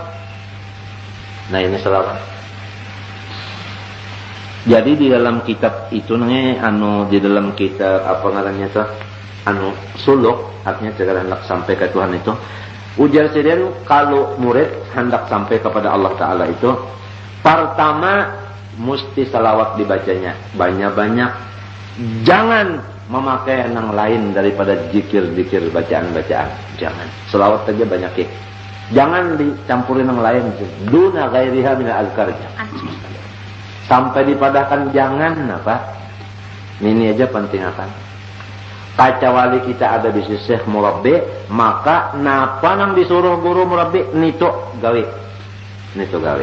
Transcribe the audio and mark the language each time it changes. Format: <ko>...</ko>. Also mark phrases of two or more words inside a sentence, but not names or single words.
<id>Nah ini salawat.</id> <bjn>Jadi di dalam kitab itu di dalam kitab apa ngarannya tuh suluk, artinya segala hendak sampai ke Tuhan itu. Ujar sendiri kalau murid hendak sampai kepada Allah Ta'ala itu, pertama mesti salawat dibacanya banyak-banyak.</bjn> <id>Jangan memakai yang lain daripada zikir-zikir bacaan-bacaan. Jangan. Salawat saja banyak ya. Jangan dicampurin yang lain.</id> <ar>دون غيرها من الأذكار.</ar> <bjn>Sampai dipadahkan jangan apa? Ini aja penting akan. Kecuali kita ada di sisi murabbi, maka napa nang disuruh guru murabbi nito gawe. Nito gawe.</bjn>